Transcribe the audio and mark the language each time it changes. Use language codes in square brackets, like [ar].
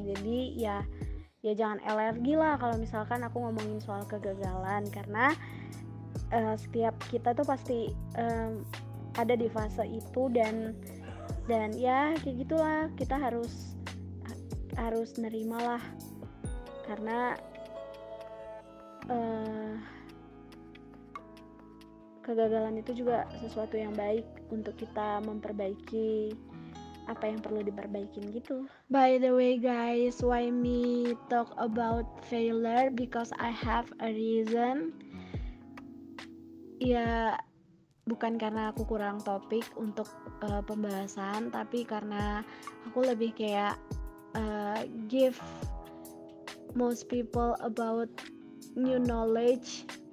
[id] Jadi ya jangan alergi lah kalau misalkan aku ngomongin soal kegagalan, karena setiap kita tuh pasti ada di fase itu, dan ya kayak gitulah, kita harus nerimalah, karena kegagalan itu juga sesuatu yang baik untuk kita memperbaiki apa yang perlu diperbaikin gitu. [en] By the way guys, why me talk about failure? Because I have a reason. [id] Ya bukan karena aku kurang topik untuk pembahasan, tapi karena aku lebih kayak [en] give most people about new knowledge.